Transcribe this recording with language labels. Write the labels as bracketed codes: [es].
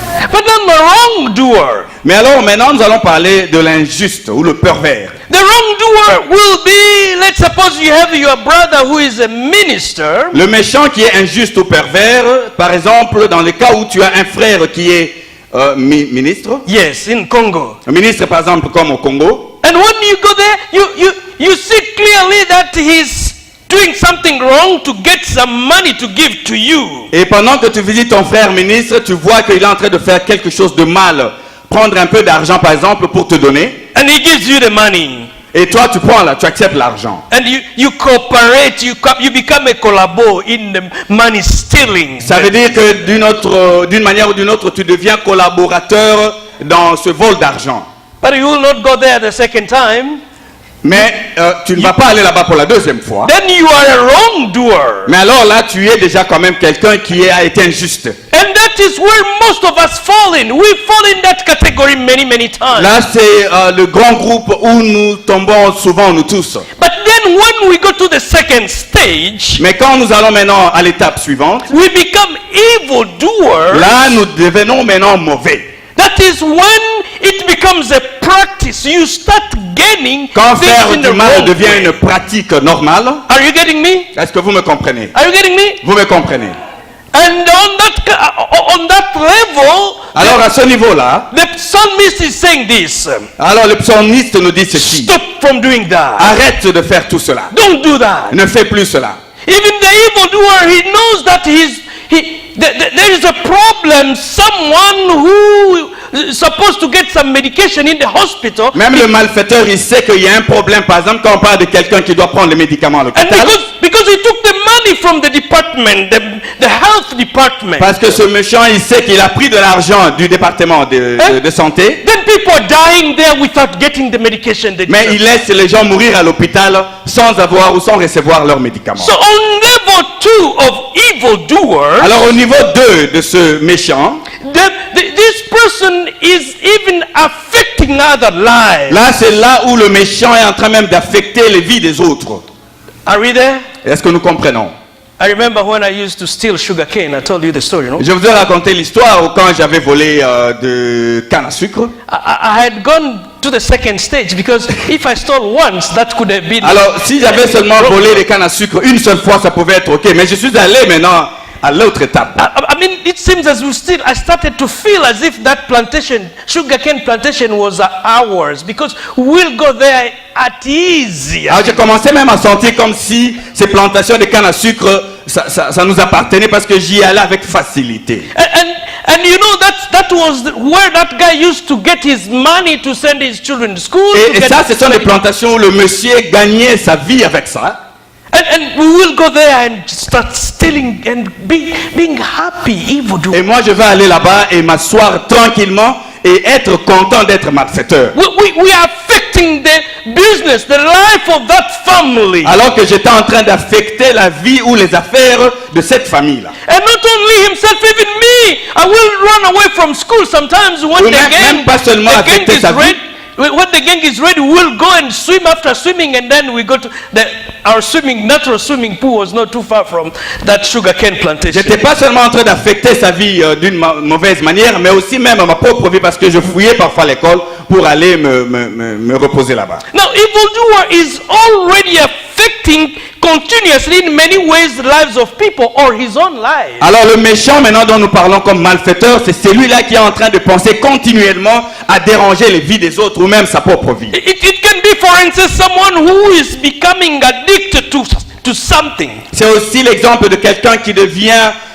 [en] But then the wrongdoer. [fr] Mais alors, maintenant, nous allons parler de l'injuste ou le pervers. [en] The wrongdoer will be, let's suppose you have your brother who is a minister. [fr] Le méchant qui est injuste ou pervers, par exemple, dans le cas où tu as un frère qui est ministre, [en] Yes, in Congo. [fr] un ministre par exemple comme au Congo, [en] And when you go there, you see clearly that he's doing something wrong to get some money to give to you. [fr] et pendant que tu visites ton frère ministre, tu vois qu'il est en train de faire quelque chose de mal, prendre un peu d'argent par exemple pour te donner, [en] And he gives you the money. [fr] et toi tu prends là, tu acceptes l'argent. [en] And you cooperate, you become a collabo in the money stealing. [fr] Ça veut dire que d'une manière ou d'une autre, tu deviens collaborateur dans ce vol d'argent. [en] But you will not go there the second time. [fr] Mais tu ne vas pas aller là-bas pour la deuxième fois. [en] Then you are a wrongdoer. [fr] Mais alors là, tu es déjà quand même quelqu'un qui a été injuste. [en] And that is where most of us fall in. We fall in that category many times. [fr] Là, c'est le grand groupe où nous tombons souvent, nous tous. [en] But then when we go to the second stage, [fr] Mais quand nous allons maintenant à l'étape suivante, [en] we become evildoers. [fr] là, nous devenons maintenant mauvais. [en] That is when it becomes a practice. You start gaining [fr] Quand [en] things [fr] faire [en] in the [fr] du mal [en] wrong [fr] devient [en] way. [fr] une pratique normale, [en] Are you getting me? [fr] est-ce que vous me comprenez? [en] Are you getting me? [fr] Vous me comprenez? [en] And on that level, [fr] Alors à ce niveau-là, [en] the psalmist is saying this. [fr] alors le psalmiste nous dit ceci. [en] Stop from doing that. [fr] Arrête de faire tout cela. [en] Don't do that. [fr] Ne fais plus cela. [en] Even the evildoer, he knows that there is a problem. Someone who is supposed to get some medication in the hospital. [fr] Même le malfaiteur, il sait qu'il y a un problème. Par exemple, quand on parle de quelqu'un qui doit prendre les médicaments à [en] And [fr] l'hôpital, [en] because he took the money from the department, the health department. [fr] parce que ce méchant, il sait qu'il a pris de l'argent du département de santé, [en] Then people are dying there without getting the medication they [fr] mais il [en] deserve. [fr] laisse les gens mourir à l'hôpital sans avoir ou sans recevoir leurs médicaments. [en] So on level 2 of evildoers, [fr] Alors au niveau 2 de ce méchant, [en] this person is even affecting other lives. [fr] là c'est là où le méchant est en train même d'affecter les vies des autres. [en] Are we there? [fr] Est-ce que nous comprenons? [en] I remember when I used to steal sugarcane. I told you the story, no? [fr] Je vous ai raconté l'histoire où quand j'avais volé de canne à sucre. [en] I had gone to the second stage because if I stole once, that could have been. [fr] Alors si j'avais seulement volé des cannes à sucre une seule fois, ça pouvait être ok. Mais je suis allé maintenant à l'autre étape. [en] I mean, it seems as we still, I started to feel as if that plantation, sugarcane plantation, was ours because we'll go there at ease. [fr] Alors j'ai commencé même à sentir comme si ces plantations de canne à sucre, ça nous appartenait parce que j'y allais avec facilité. [en] And you know that was where that guy used to get his money to send his children to school. [fr] Et ça, ce sont des plantations où le monsieur gagnait sa vie avec ça. [en] And we will go there and start stealing and being happy, evildoer. [fr] Et moi, je vais aller là-bas et m'asseoir tranquillement et être content d'être malfaiteur. [en] We are affecting the business, the life of that family. [fr] Alors que j'étais en train d'affecter la vie ou les affaires de cette famille-là. [en] And not only himself, even me. I will run away from school sometimes when [fr] Oui, [en] the [fr] même pas seulement [en] gang [fr] affecter [en] is [fr] sa vie. [en] ready. When the gang is ready, we'll go and swim after swimming, and then we go to our natural swimming pool was not too far from that sugarcane plantation. [fr] J'étais pas seulement en train d'affecter sa vie d'une mauvaise manière, mais aussi même ma propre vie parce que je fouillais parfois l'école pour aller me reposer là-bas. [en] Now, evildoer is already affecting continuously in many ways the lives of people or his own life. [fr] Alors le méchant maintenant dont nous parlons comme malfaiteur, c'est celui-là qui est en train de penser continuellement à déranger les vies des autres ou même sa propre vie. [en] It can be, for instance, someone who is becoming addicted to something. [fr] C'est aussi l'exemple de quelqu'un qui devient